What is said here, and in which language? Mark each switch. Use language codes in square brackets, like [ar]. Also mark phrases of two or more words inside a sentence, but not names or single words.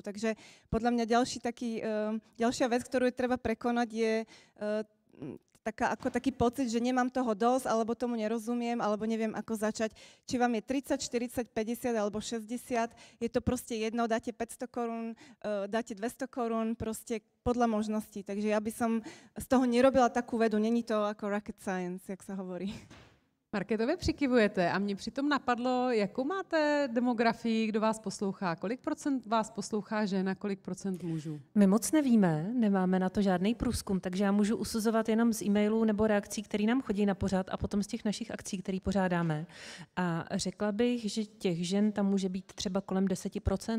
[sk] Takže podľa mňa ďalšia vec, ktorú je treba prekonať, je taký pocit, že nemám toho dosť, alebo tomu nerozumiem, alebo neviem, ako začať. Či vám je 30, 40, 50 alebo 60, je to proste jedno, dáte 500 korún, dáte 200 korún, proste podľa možností. Takže ja by som z toho nerobila takú vedu, není to ako [en] rocket science, [sk] jak sa hovorí. [cs] Marketově přikivujete a mě přitom napadlo, jakou máte demografii, kdo vás poslouchá, kolik procent vás poslouchá žen a kolik procent mužů? My moc nevíme, nemáme na to žádný průzkum, takže já můžu usuzovat jenom z e-mailů nebo reakcí, které nám chodí na pořad a potom z těch našich akcí, které pořádáme. A řekla bych, že těch žen tam může být třeba kolem 10%.